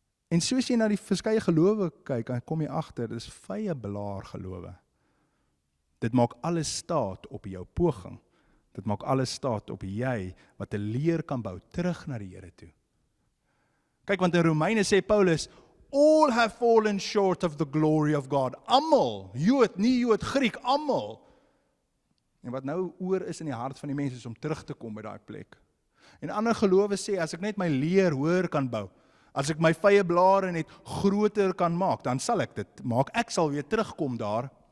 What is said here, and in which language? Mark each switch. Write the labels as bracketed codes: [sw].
[af] En soos jy na die verskeie gelowe kyk, dan kom jy agter, dis vyeblaar gelowe. Dit maak alles staat op jou poging. Dit maak alles staat op jy, wat 'n leer kan bou, terug na die Here toe. Kyk, want in Romeine sê Paulus, [en] all have fallen short of the glory of God. [af] Almal, Jood, nie Jood, Griek, almal. En wat nou oor is in die hart van die mense, is om terug te kom by daai plek. En ander gelowe sê, as ek net my leer hoër kan bou, as ek my vyeblare net groter kan maak, dan sal ek dit maak, ek sal weer terugkom daar.